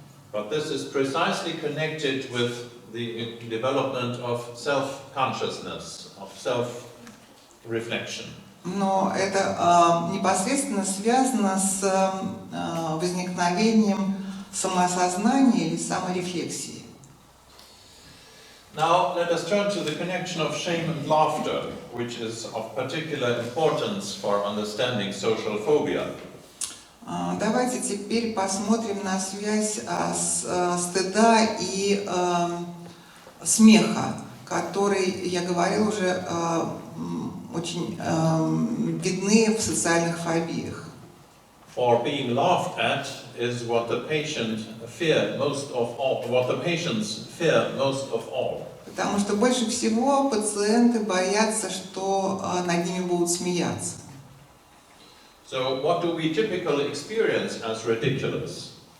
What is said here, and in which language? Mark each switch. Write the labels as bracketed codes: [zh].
[en] But this is precisely connected with the development of self-consciousness, of self-reflection. [ru] Но это непосредственно связано с возникновением самосознания или саморефлексии. [en] Now let us turn to the connection of shame and laughter, which is of particular importance for understanding social phobia. [ru] Давайте теперь посмотрим на связь стыда и смеха, который, я говорил уже, очень видны в социальных фобиях. [en] For being laughed at is what the patient fear most of all, what the patients fear most of all. [ru] Потому что больше всего пациенты боятся, что над ними будут смеяться. [en] So what do we typically experience as ridiculous?